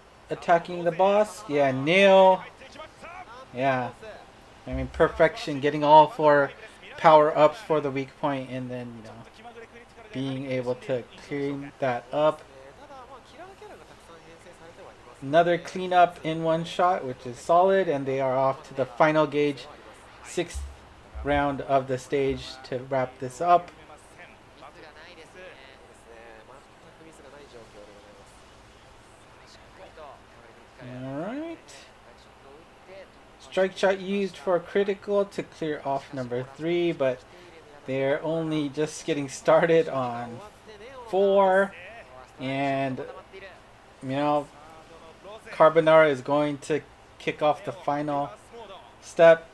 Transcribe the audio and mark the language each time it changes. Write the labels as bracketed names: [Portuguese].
[English] attacking the boss. Yeah, nail. Yeah. I mean, perfection, getting all 4 power-ups for the weak point, and then, you know, being able to clean that up. [Japanese] ただまあキラーキャラがたくさん編成されてはいますので [English] Another cleanup in one shot, which is solid, and they are off to the final gauge, 6th round of the stage to wrap this up. [Japanese] ミスがないですね。全くミスがない状況でございます。しっかりと [English] Alright. [Japanese] ショットを打って [English] Strike shot used for critical to clear off number 3, but they're only just getting started on 4. And, you know, Carbonara is going to kick off the final step.